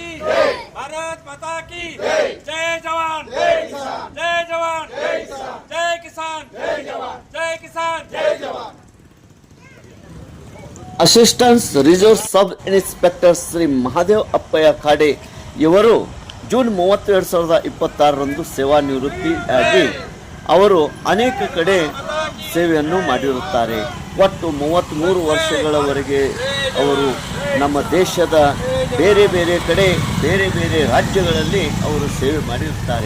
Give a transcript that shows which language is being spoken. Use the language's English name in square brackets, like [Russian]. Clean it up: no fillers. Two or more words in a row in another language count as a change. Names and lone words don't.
[Hindi] जय, भारत माता की जय, जय जवान जय किसान जय जवान जय किसान जय किसान जय जवान जय किसान जय जवान. [English] assistant reserve sub inspector [Kannada] ಶ್ರೀ ಮಹಾದೇವ್ ಅಪ್ಪಯ್ಯ ಖಾಡೆ ಇವರು ಜೂನ್ 30, 2026 ಸೇವಾ ನಿವೃತ್ತಿಯಾಗಿ ಅವರು ಅನೇಕ ಕಡೆ ಸೇವೆಯನ್ನು ಮಾಡಿರುತ್ತಾರೆ. ಒಟ್ಟು 33 ವರ್ಷಗಳವರೆಗೆ ಅವರು ನಮ್ಮ ದೇಶದ ಬೇರೆ ಬೇರೆ ಕಡೆ ಬೇರೆ ಬೇರೆ ರಾಜ್ಯಗಳಲ್ಲಿ ಅವರು ಸೇವೆ ಮಾಡಿರುತ್ತಾರೆ.